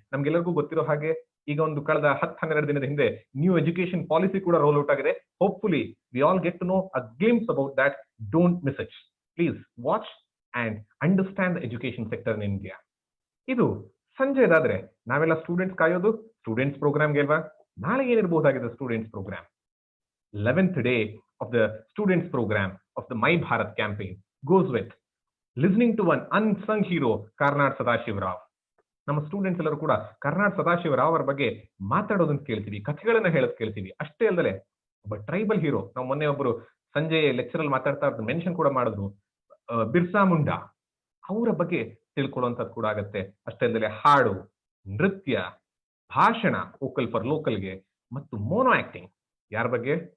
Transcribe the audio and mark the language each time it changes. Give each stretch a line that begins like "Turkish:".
Kannada: ನಮ್ಗೆಲ್ಲರಿಗೂ ಗೊತ್ತಿರೋ ಹಾಗೆ ಈಗ ಒಂದು ಕಳೆದ 10-12 ದಿನದ ಹಿಂದೆ ನ್ಯೂ ಎಜುಕೇಶನ್ ಪಾಲಿಸಿ ಕೂಡ ರೋಲ್ ಔಟ್ ಆಗಿದೆ.
English: Hopefully we all get to know a glimpse about that. Don't miss it. Please watch and understand the education sector in India.
Kannada: ಇದು ಸಂಜೆದಾದ್ರೆ ನಾವೆಲ್ಲ ಸ್ಟೂಡೆಂಟ್ಸ್ ಕಾಯೋದು ಸ್ಟೂಡೆಂಟ್ಸ್ ಪ್ರೋಗ್ರಾಮ್ಗೆ ಅಲ್ವಾ? ನಾಳೆ ಏನಿರಬಹುದಾಗಿದೆ students program?
English: 11th day of the students program of the My Bharat campaign goes with listening to an unsung hero, Karnad Sadashiv Rao.
Kannada: ನಮ್ಮ students ಎಲ್ಲರೂ ಕೂಡ ಕರ್ನಾಡ್ ಸದಾಶಿವ ರಾವ್ ಅವರ ಬಗ್ಗೆ ಮಾತಾಡೋದನ್ನ ಕೇಳ್ತೀವಿ, ಕಥೆಗಳನ್ನ ಹೇಳೋದ್ ಕೇಳ್ತೀವಿ. ಅಷ್ಟೇ ಅಲ್ಲದೆ ಒಬ್ಬ ಟ್ರೈಬಲ್ ಹೀರೋ, ನಾವು ಮೊನ್ನೆ ಒಬ್ರು ಸಂಜೆ ಲೆಕ್ಚರ್ ಅಲ್ಲಿ ಮಾತಾಡ್ತಾ ಮೆನ್ಷನ್ ಕೂಡ ಮಾಡಿದ್ರು, ಬಿರ್ಸಾ ಮುಂಡಾ, ಅವರ ಬಗ್ಗೆ ತಿಳ್ಕೊಳ್ಳುವಂಥದ್ದು ಕೂಡ ಆಗತ್ತೆ. ಅಷ್ಟೇ ಅಲ್ಲದೆ ಹಾಡು, ನೃತ್ಯ, ಭಾಷಣ, ವೋಕಲ್ ಫಾರ್ ಲೋಕಲ್ಗೆ, ಮತ್ತು ಮೋನೋ ಆಕ್ಟಿಂಗ್. ಯಾರ ಬಗ್ಗೆ?